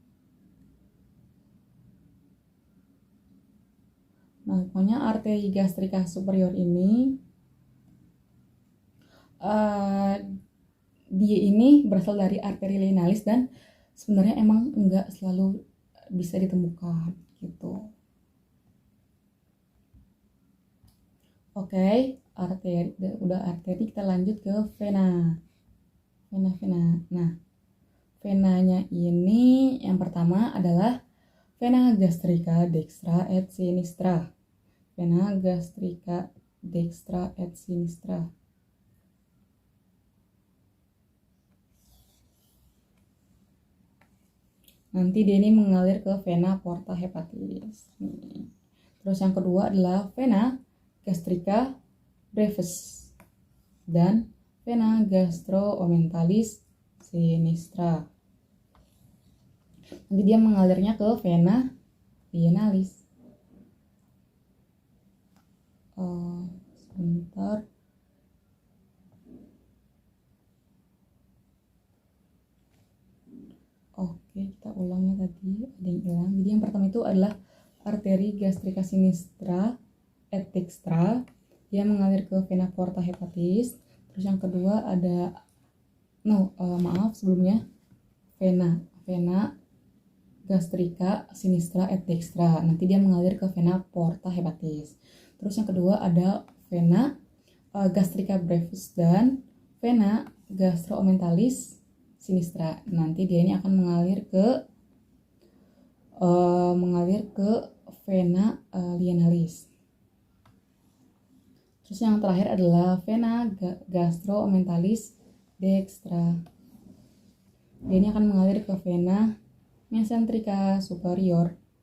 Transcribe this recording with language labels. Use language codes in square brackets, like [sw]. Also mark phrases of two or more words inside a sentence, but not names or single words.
[id] Nah, pokoknya arteri gastrika superior ini dia ini berasal dari arteri lienalis dan sebenarnya emang enggak selalu bisa ditemukan gitu. Oke, udah arteri, kita lanjut ke vena. Nah, venanya ini yang pertama adalah vena [la] gastrika dextra et sinistra. Vena gastrika dextra et sinistra. [id] Nanti dia ini mengalir ke [la] vena porta hepatis. [id] Terus yang kedua adalah vena [la] gastrika brevis [id] dan vena [la] gastroomenthalis sinistra. [id] Nanti dia mengalirnya ke vena lienalis. Sebentar. Oke, kita ulang ya, tadi ada yang hilang. Jadi yang pertama itu adalah arteri [la] gastrica sinistra et dextra [id] yang mengalir ke [la] vena porta hepatis. [id] Terus yang kedua ada sebelumnya vena [la] gastrica sinistra et dextra. [id] Nanti dia mengalir ke [la] vena porta hepatis. [id] Terus yang kedua ada [la] vena gastrica brevis [id] dan [la] vena gastroomentalis sinistra. [id] Nanti dia ini akan mengalir ke vena lienalis. Terus yang terakhir adalah [la] vena gastroomentalis dextra. [id] Dia ini akan mengalir ke [la] vena mesenterica superior.